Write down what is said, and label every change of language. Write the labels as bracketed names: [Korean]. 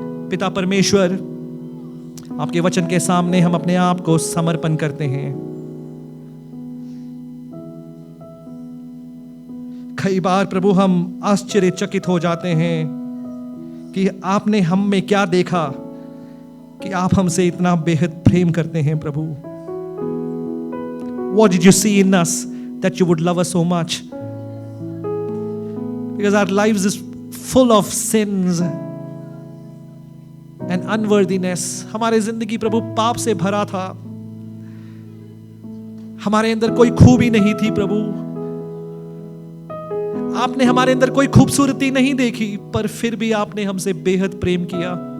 [Hindi] पिता परमेश्वर, आपके वचन के सामने हम अपने आप को समर्पण करते हैं। कई बार प्रभु हम आश्चर्यचकित हो जाते हैं कि आपने हम में क्या देखा कि आप हमसे इतना बेहद प्रेम करते हैं। [English] प्रभु, what did you see in us that you would love us so much? Because our lives is full of sins and unworthiness. [Hindi] हमारे जिंदगी प्रभु पाप से भरा था। हमारे अंदर कोई खूबी नहीं थी प्रभु। आपने हमारे अंदर कोई खूबसूरती नहीं देखी, पर फिर भी आपने हमसे बेहद प्रेम किया।